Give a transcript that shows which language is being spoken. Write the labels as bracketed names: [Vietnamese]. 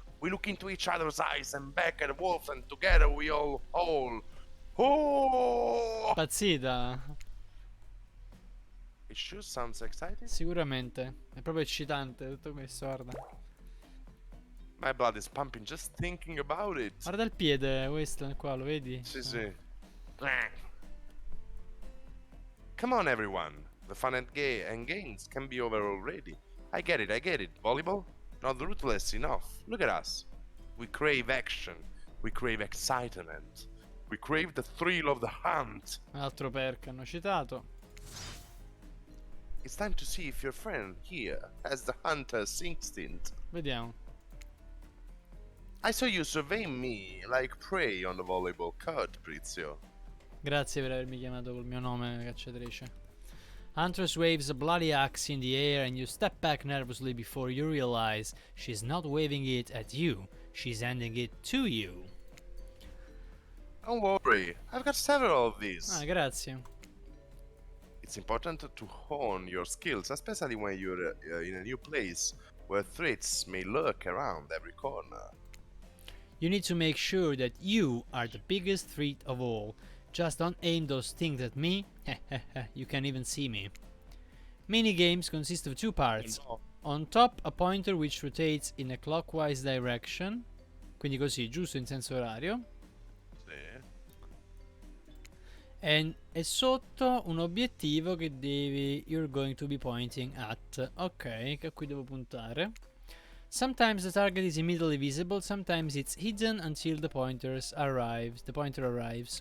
[English] We look into each other's eyes and back at the wolf, and together we all howl. Oh! [Italian] Pazzita. [English] It sure sounds exciting. [Italian] Sicuramente. È proprio eccitante tutto questo, guarda. [English] My blood is pumping just thinking about it. [Italian] Guarda il piede, questo qua, lo vedi? Sì, sì. [English] Come on, everyone. The fun and games can be over already. I get it, I get it. Volleyball? Not ruthless enough. Look at us. We crave action. We crave excitement. We crave the thrill of the hunt. [Italian] Un altro perk hanno citato. [English] It's time to see if your friend here has the hunter's instinct. [Italian] Vediamo. [English] I saw you surveying me like prey on the volleyball court, Prizio. [Italian] Grazie per avermi chiamato col mio nome, cacciatrice. [English] Huntress waves a bloody axe in the air and you step back nervously before you realize she's not waving it at you, she's handing it to you. Don't worry, I've got several of these. [Italian] Ah, grazie. [English] It's important to hone your skills, especially when you're in a new place where threats may lurk around every corner. You need to make sure that you are the biggest threat of all. Just don't aim those things at me. You can't even see me. Minigames consist of two parts. On top, a pointer which rotates in a clockwise direction. [Italian] Quindi così, giusto in senso orario. Sì. E sotto un obiettivo che [English] you're going to be pointing at. [Italian] Ok, che a cui devo puntare. [English] Sometimes the target is immediately visible, sometimes it's hidden until the pointer arrives.